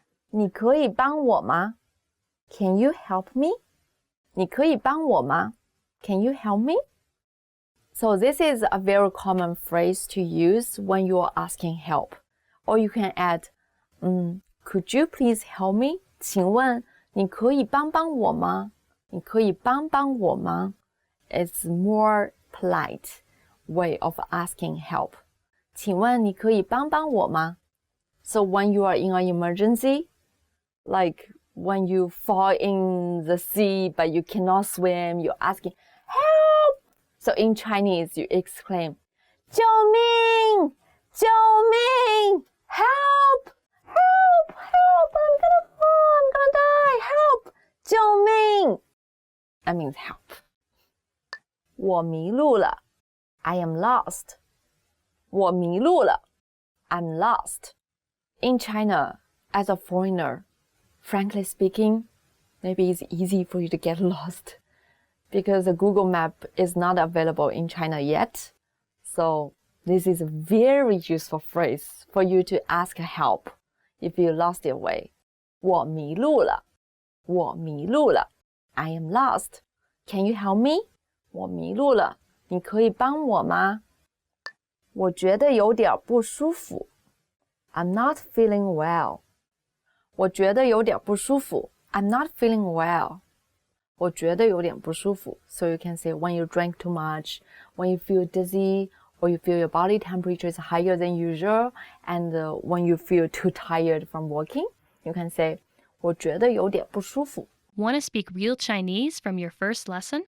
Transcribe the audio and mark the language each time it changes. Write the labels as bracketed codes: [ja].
[zh] 你可以帮我吗 [en] Can you help me? [zh] 你可以帮我吗 [en] Can you help me? So this is a very common phrase to use when you are asking help. Or you can add, could you please help me? [zh] 请问你可以帮帮我吗你可以帮帮我吗 [en] It's more polite way of asking help. [zh] 请问你可以帮帮我吗 [en] So when you are in an emergency, like when you fall in the sea but you cannot swim, you're asking, help! So in Chinese, you exclaim, 救命! 救命!Help! Help! Help! I'm gonna fall! I'm gonna die! Help! 救命!That means help. [zh] 我迷路了 [en] I am lost. [zh] 我迷路了 I'm lost. [en] In China, as a foreigner, frankly speaking, maybe it's easy for you to get lost because the Google map is not available in China yet. So this is a very useful phrase for you to ask help if you lost your way. [zh] 我迷路了我迷路了 [en] I am lost. Can you help me? [zh] 我迷路了你可以帮我吗我觉得有点不舒服 [en] I'm not feeling well. [zh] 我觉得有点不舒服 I'm not feeling well. 我觉得有点不舒服。 [en] So you can say when you drink too much, when you feel dizzy, or you feel your body temperature is higher than usual, and when you feel too tired from walking, you can say [zh] 我觉得有点不舒服。 [en] Want to speak real Chinese from your first lesson?